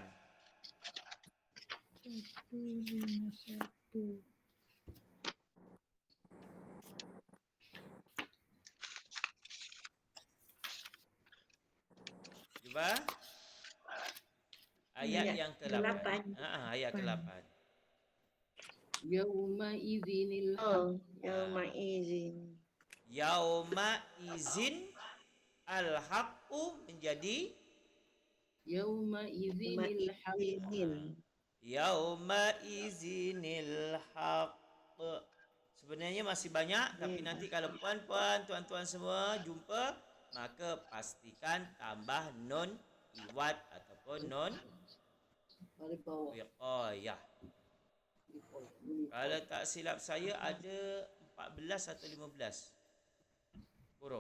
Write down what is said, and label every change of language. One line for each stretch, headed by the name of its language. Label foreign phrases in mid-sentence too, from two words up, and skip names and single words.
Malay: 151. Cuba. Ayat yang ke-8. Ayat ke-8.
Arabic: يومئذ أوه، يومئذ. يومئذ الحق menjadi يومئذ الحق. Izin. يومئذ الحق.
Malay: Sebenarnya masih banyak, tapi nanti kalau puan-puan, tuan-tuan semua jumpa, maka pastikan tambah
Arabic: نون عوض
Malay: ataupun nun Paling bawah. wiqayah. Kalau tak silap saya ada 14 atau 15 huruf.